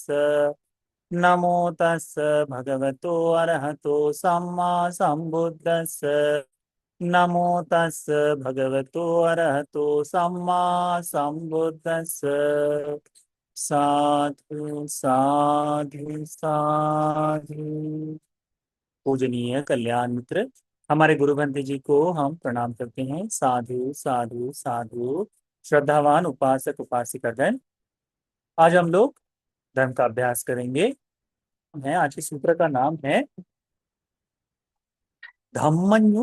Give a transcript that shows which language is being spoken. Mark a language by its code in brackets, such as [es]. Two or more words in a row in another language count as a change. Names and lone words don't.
[pi] नमो तस् भगवतो अरहतो सम्मा सम्बुद्धस्स। नमो तस् भगवतो अरहतो सम्मा सम्बुद्धस्स। साधु साधु साधु। [hi] पूजनीय कल्याण मित्र, हमारे गुरु बंधु जी को हम प्रणाम करते हैं। [pi] साधु साधु साधु। [hi] श्रद्धावान उपासक उपासिकागण, आज हम लोग धर्म का अभ्यास करेंगे। आज के सूत्र का नाम है धम्मन्यु।